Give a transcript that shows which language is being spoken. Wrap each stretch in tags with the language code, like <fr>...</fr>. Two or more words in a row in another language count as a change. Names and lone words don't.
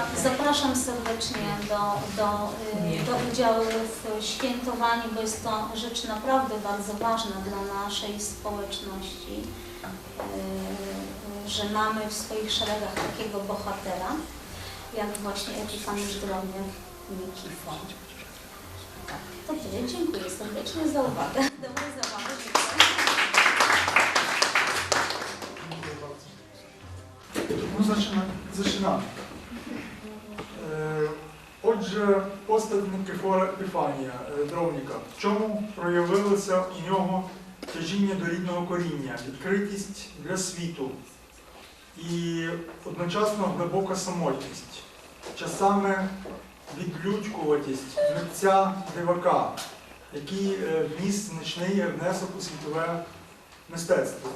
<pl>Zapraszam serdecznie do udziału w świętowaniu, bo jest to rzecz naprawdę bardzo ważna dla naszej społeczności, że mamy w swoich szeregach takiego bohatera, jak właśnie Epifaniusz Drobniak Nikifor. Tak, to tyle. Dziękuję serdecznie za uwagę. Dobrej zabawy. Ну, zaczynamy.</pl> <uk>Отже, постать Никифора Епіфанія Дробніка. В чому проявилася у нього тяжіння до рідного коріння, відкритість для світу і одночасно глибока самотність, часами відлюдькуватість митця дивака, який вніс значний внесок у світове мистецтво.</uk>